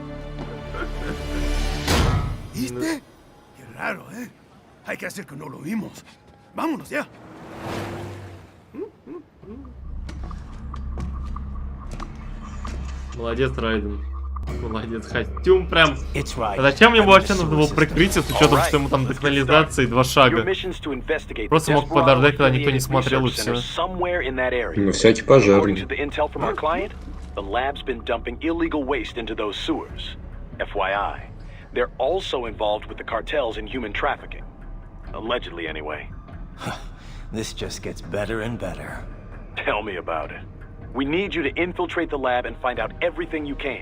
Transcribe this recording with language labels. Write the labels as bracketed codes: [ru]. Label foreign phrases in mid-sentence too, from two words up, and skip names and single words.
[es] ¿Viste? Qué raro, ¿eh? Hay que hacer que no lo vimos. Vámonos ya. [ru] Молодец, Райден. Молодец, костюм прям. Right. А зачем ему вообще нужно было прикрытие с учетом, что ему там до канализации 2 шага? Просто мог подождать, когда никто не смотрел, и все. Ну, всякий пожарный. [en] The lab's been dumping illegal waste into those sewers. FYI, they're also involved with the cartels in human trafficking. Allegedly, anyway. This just gets better and better. Tell me about it. We need you to infiltrate the lab and find out everything you can.